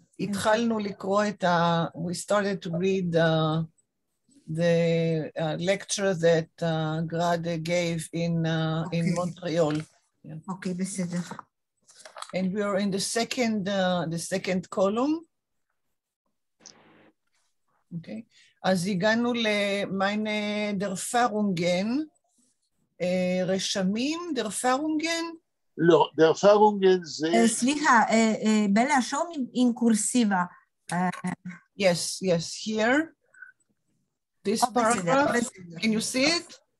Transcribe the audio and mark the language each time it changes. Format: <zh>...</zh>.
<he>התחלנו לקרוא את</he> <en>we started to read the lecture that Grade gave in Montreal.</en> <he>אוקיי, בסדר.</he> <en>And we are in the second column. Okay.</en> <he>אז הגענו ל-</he> <de>meine der Erfahrungen,</de> <he>רשמים,</he> <de>der Erfahrungen?</de> <he>לא,</he> <de>der Erfahrungen</de> <he>זה... סליחה,</he> <en>בלה, show me in cursiva. Yes, here. This paragraph, can you see it?</en>